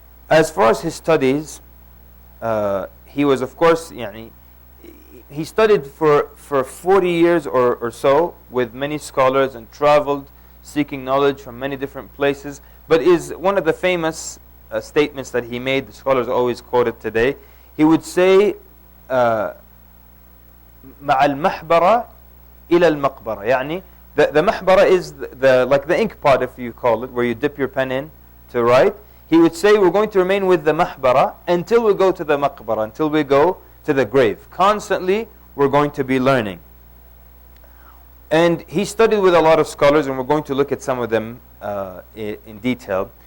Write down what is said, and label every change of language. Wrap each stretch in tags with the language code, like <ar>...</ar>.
<en>As far as his studies, he was, of course, he studied for 40 years or so with many scholars and traveled seeking knowledge from many different places. But is one of the famous statements that he made, the scholars always quote it today. He would say,</en> <ar>مع المحبرة إلى المقبرة.</ar> <en>يعني the mahbara is like the ink pot, if you call it, where you dip your pen in to write. He would say, we're going to remain with the mahbara until we go to the maqbara, until we go to the grave. Constantly, we're going to be learning. And he studied with a lot of scholars, and we're going to look at some of them in detail.</en>